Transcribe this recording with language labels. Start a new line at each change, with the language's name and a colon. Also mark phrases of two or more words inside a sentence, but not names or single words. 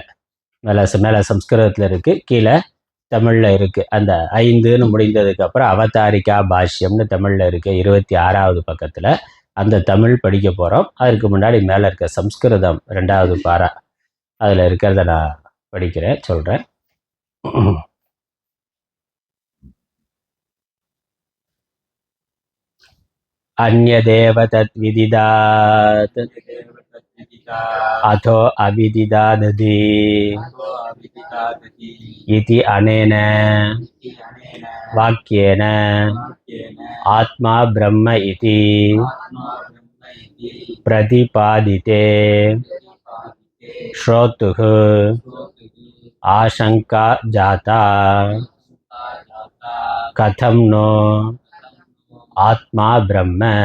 Tamil: மேலே சம்ஸ்கிருதத்தில் இருக்குது, கீழே தமிழில் இருக்குது. அந்த 5ன்னு முடிந்ததுக்கப்புறம் அவதாரிகா பாஷ்யம்னு தமிழில் இருக்குது 26வது பக்கத்தில். அந்த தமிழ் படிக்க போகிறோம். அதற்கு முன்னாடி மேலே இருக்க சம்ஸ்கிருதம் 2வது பாரா அதில் இருக்கிறத நான் படிக்கிறேன், சொல்கிறேன்.
Sanskrit: अन्यदेव तद्विदिदात् अथो अविदिदादधि इति अनेन वाक्येन आत्मा ब्रह्म इति प्रतिपादिते श्रोतुः आशंका जाता कथं नो आत्मा ब्रह्म